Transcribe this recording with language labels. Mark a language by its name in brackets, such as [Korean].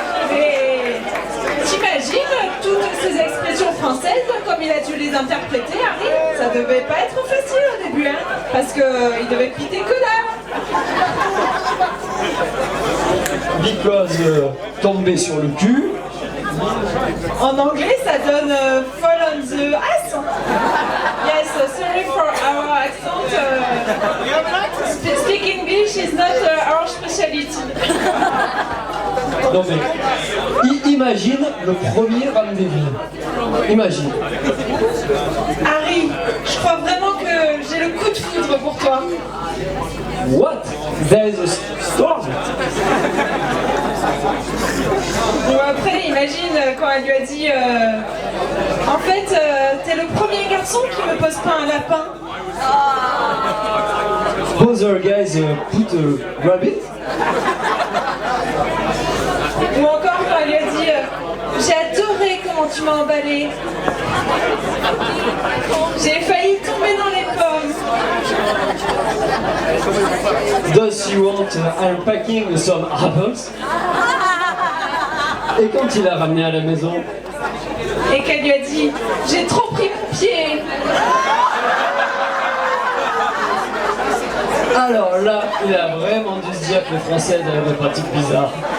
[French] Mais t'imagines toutes ces expressions françaises, comme il a dû les interpréter, Harry? Ça devait pas être facile au début, hein, parce qu'il devait piter que dalle. [English] Because [French] tomber sur le cul. En anglais, ça donne [English] fall on the ass. Yes, sorry for our accent. Speak English is not our specialty. [French] Non mais, imagine le premier rendez-vous. Imagine. Harry, je crois vraiment que j'ai le coup de foudre pour toi. [English] What? There is a storm? [French] Bon après, imagine quand elle lui a dit en fait, t'es le premier garçon qui me pose pas un lapin. [English] Other guys put a rabbit? [French] Ou encore quand elle lui a dit j'ai adoré comment tu m'as emballé. J'ai failli tomber dans les pommes. [English] Does you want unpacking some apples? [French] Et quand il a ramené à la maison? Et qu'elle lui a dit j'ai trop pris mon pied. Alors là, il a vraiment dû se dire que les Français avaient des pratiques bizarres.